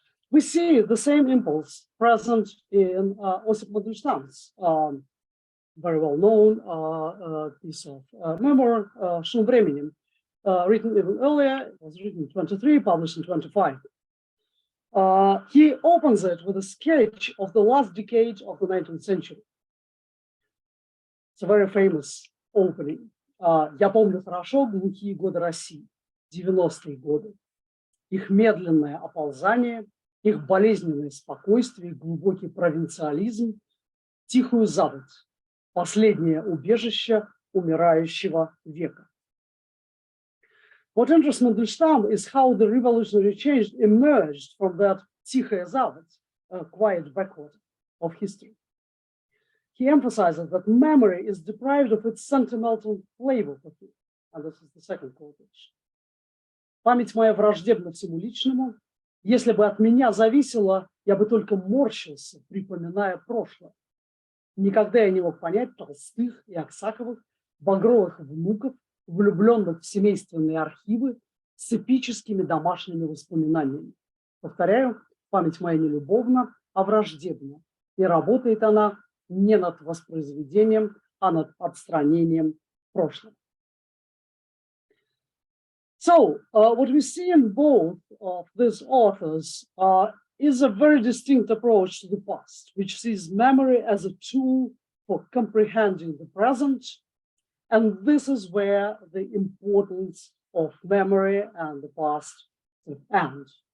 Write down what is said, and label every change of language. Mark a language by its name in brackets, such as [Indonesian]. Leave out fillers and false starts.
[English] We see the same impulse present in Osip Mandelstam's very well-known piece of memoir, Шум временем, written even earlier. It was written in 23, published in 25. He opens it with a sketch of the last decade of the 19th century. It's a very famous opening. [Russian] Я помню хорошо глухие годы России, 90-е годы. Их медленное оползание, их болезненное спокойствие, глубокий провинциализм, тихую заводь, последнее убежище умирающего века. [English] What interests Mandelstam is how the revolutionary change emerged from that [Russian] тихая заводь, [English] quiet backwater of history. He emphasizes that memory is deprived of its sentimental flavor for him. And this is the second quotation. [Russian] Память моя враждебна всему личному. Если бы от меня зависело, я бы только морщился, припоминая прошлое. Никогда я не мог понять Толстых и Аксаковых, багровых внуков, влюбленных в семейственные архивы с эпическими домашними воспоминаниями. Повторяю, память моя не любовна, а враждебна. И работает она не над воспроизведением, а над отстранением прошлого. [English] So, what we see in both of these authors is a very distinct approach to the past, which sees memory as a tool for comprehending the present. And this is where the importance of memory and the past end.